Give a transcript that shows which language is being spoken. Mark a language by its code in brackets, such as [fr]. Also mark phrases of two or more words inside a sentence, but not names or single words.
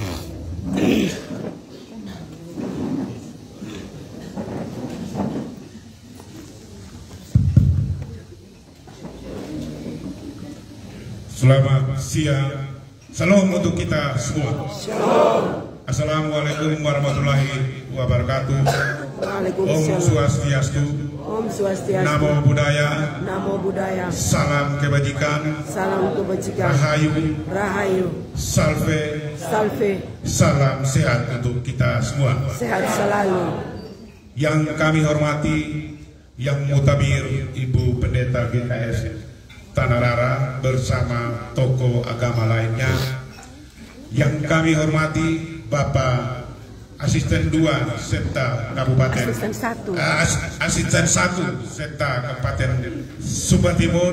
[id] Selamat siang. Salam untuk kita semua. [ar] Assalamualaikum warahmatullahi wabarakatuh. [sa] Om Swastiastu. Om Swastiastu. [pi] Namo Buddhaya. Namo Buddhaya. [id] Salam kebajikan. Salam kebajikan. Rahayu. Rahayu. Salve. Salve. Salam sehat untuk kita semua. Sehat selalu. Yang kami hormati Yang Mutabir Ibu Pendeta GKS Tanah Rara bersama tokoh agama lainnya. Yang kami hormati Bapak Asisten 2 Sekta Kabupaten Asisten 1 Sekta Kabupaten Sumba Timur.